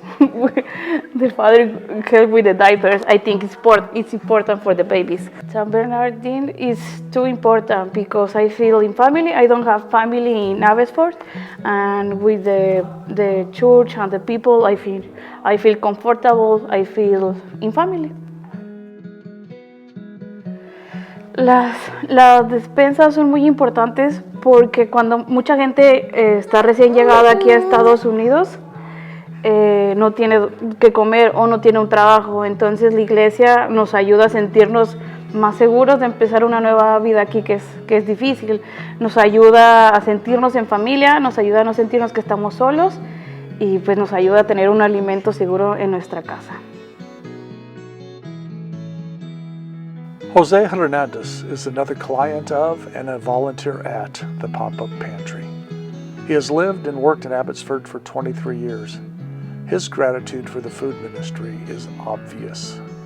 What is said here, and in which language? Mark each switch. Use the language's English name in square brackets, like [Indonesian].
[English] The father help with the diapers. I think it's important for the babies. San Bernardine is too important because I feel in family. I don't have family in Abbotsford, and with the church and the people, I feel comfortable. I feel in family. [Spanish] Las despensas son muy importantes porque cuando mucha gente está recién llegada aquí a Estados Unidos, no tiene que comer o no tiene un trabajo, entonces la iglesia nos ayuda a sentirnos más seguros de empezar una nueva vida aquí que es difícil. Nos ayuda a sentirnos en familia, nos ayuda a no sentirnos que estamos solos y pues nos ayuda a tener un alimento seguro en nuestra casa. [English] Jose Hernandez is another client of and a volunteer at the Pop-Up Pantry. He has lived and worked in Abbotsford for 23 years. His gratitude for the food ministry is obvious.